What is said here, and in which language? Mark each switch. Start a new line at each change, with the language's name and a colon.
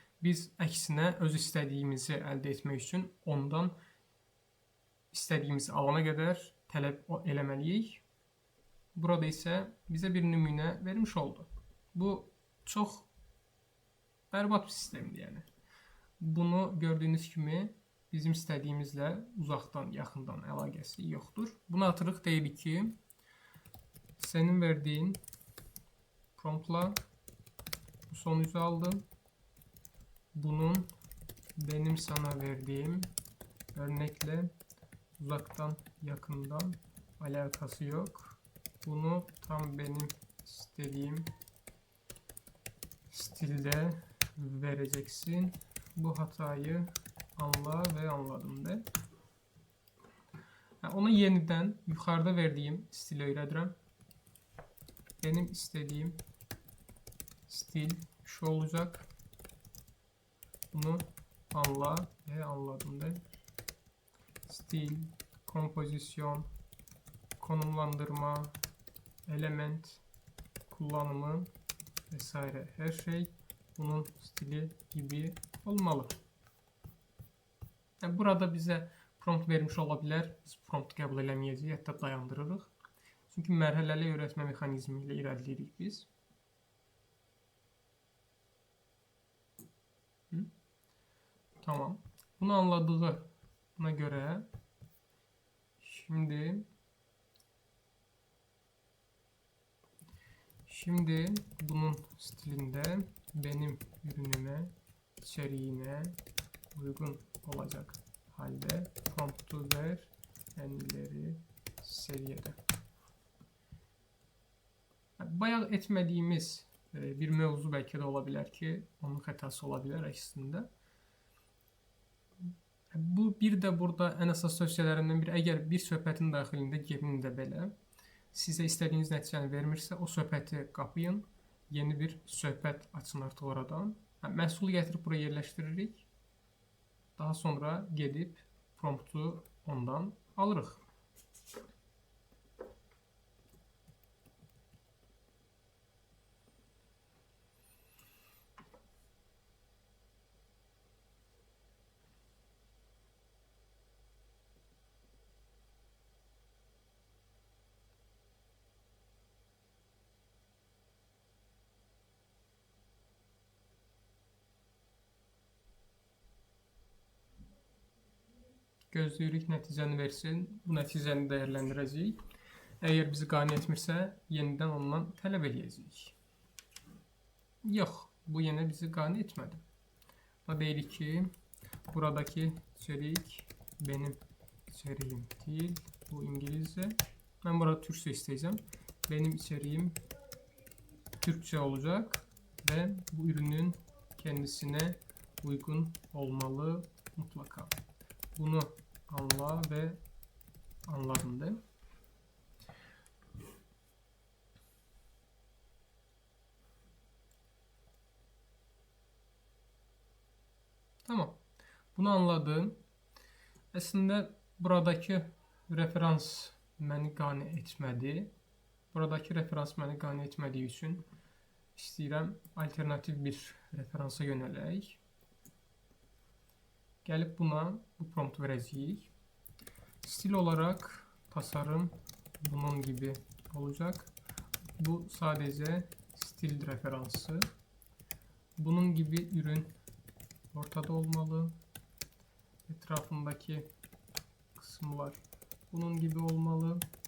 Azerbaijani: Biz əksinə öz istədiyimizi əldə etmək üçün ondan istədiyimizi alana qədər tələb eləməliyik. Burada isə bizə bir nümunə vermiş oldu. Bu çox bərbad bir sistemdir. Yəni. Bunu gördüyünüz kimi bizim istədiyimizlə uzaqdan, yaxından əlaqəsi yoxdur. Bunu atırıq, deyirik ki,
Turkish: senin verdiyin promptla bu sonucu aldım. Bunun benim sana verdiğim örnekle uzaktan yakından alakası yok. Bunu tam benim istediğim stilde vereceksin. Bu hatayı anla ve anladım de. Ona yeniden yukarıda verdiğim stili öğretirəm. Benim istediğim stil şu olacak. Bunu anla ve anladım de. Stil, kompozisyon, konumlandırma, element kullanımı vesaire her şey bunun stili gibi olmalı. Yani burada bize prompt vermiş olabilir.
Azerbaijani: Biz prompt qəbul eləməyəcəyik, hətta dayandırırıq. Çünki mərhələli öyrətmə mexanizmi ilə irəliləyirik biz.
Turkish: Tamam. Bunu anladığına göre şimdi bunun stilinde benim ürünüme, içeriğine uygun olacak halde promptu ver en ileri seviyede. Bayağı etmediğimiz bir mevzu belki de olabilir ki onun hatası olabilir əslində.
Azerbaijani: Bu bir də burada ən əsas tövsiyələrindən biri, əgər bir söhbətin daxilində gemində belə sizə istədiyiniz nəticəni vermirsə, o söhbəti qapayın, yeni bir söhbət açın artıq oradan. Məhsulu gətirib buraya yerləşdiririk. Daha sonra gedib promptu ondan alırıq. Gözləyirik nəticəni versin. Bu nəticəni dəyərləndirəcəyik. Əgər bizi qane etmirsə, yenidən ondan tələb edəcəyik. Yox, bu yenə bizi qane etmədi. Da deyirik ki,
Turkish: buradaki içerik benim içeriğim değil. Bu İngilizce. Ben burada Türkçe isteyeceğim. Benim içeriğim Türkçe olacak ve bu ürünün kendisine uygun olmalı mutlaka. Bunu anla ve anladım de. Tamam. Bunu anladım. Aslında buradaki
Azerbaijani: referans məni qane etmədi. Buradaki referans məni qane etmədiyi üçün istəyirəm alternativ bir referansa yönələk. Gəlib buna bu prompt verəcəyik.
Turkish: Stil olarak tasarım bunun gibi olacak. Bu sadece stil referansı. Bunun gibi ürün ortada olmalı. Etrafındaki kısımlar bunun gibi olmalı.